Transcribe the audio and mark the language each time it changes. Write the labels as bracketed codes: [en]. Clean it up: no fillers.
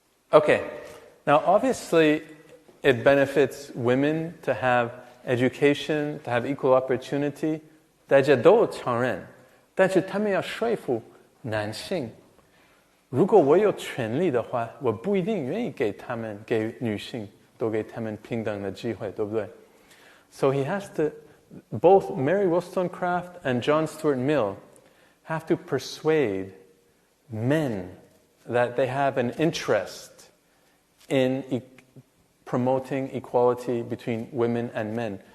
[en] Okay. Now, obviously it benefits women to have education, to have equal opportunity. [zh] 大家都承认，但是他们要说服男性。如果我有权利的话，我不一定愿意给女性都给他们平等的机会，对不对？ [en] So he has to, both Mary Wollstonecraft and John Stuart Mill have to persuade men that they have an interest in promoting equality between women and men.